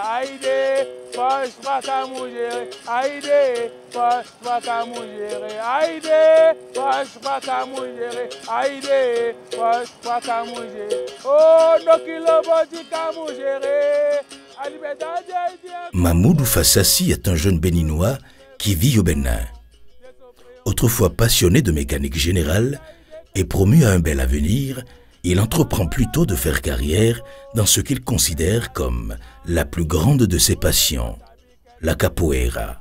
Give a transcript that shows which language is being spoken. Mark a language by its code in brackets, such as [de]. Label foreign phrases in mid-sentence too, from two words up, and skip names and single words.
[pt] Aide, pode pra mulher, Aide, pode pra mulher, Aide, pode pra mulher, Aide, pode pra mulher. Oh, no quilombo de Camugere, a liberdade Aide. [fr] Mamoudou Fassassi est un jeune béninois qui vit au Bénin. Autrefois passionné de mécanique générale et promu à un bel avenir, il entreprend plutôt de faire carrière dans ce qu'il considère comme la plus grande de ses passions, la capoeira.